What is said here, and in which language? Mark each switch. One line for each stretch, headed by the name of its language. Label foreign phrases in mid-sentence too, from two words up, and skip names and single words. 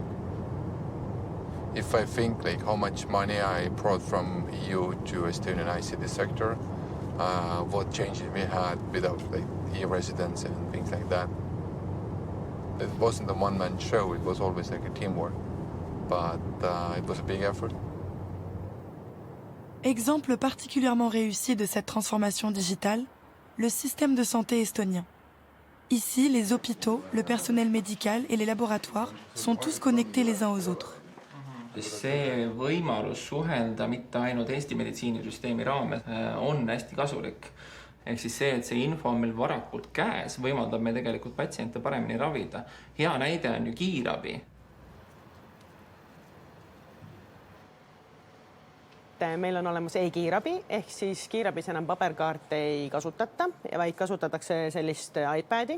English: If I think like how much money I brought from EU to Estonian ICT sector, what changes we had without like e-residents and things like that. It wasn't a one-man show, it was always like a teamwork, but it was a big effort.
French: Exemple particulièrement réussi de cette transformation digitale, le système de santé estonien. Ici, les hôpitaux, le personnel médical et les laboratoires sont tous connectés les uns aux autres.
Estonian: See võimalus suhelda mitte ainult Eesti meditsiinisüsteemi raames on hästi kasulik. Ehk siis see, et see info on meil varakult käes, võimaldab meil tegelikult patsiente paremini ravida. Hea näide on ju kiirabi. Meil on olemas e-kiirabi, ehk siis kiirabis enam paberkaarte ei kasutata, vaid kasutatakse sellist iPadi.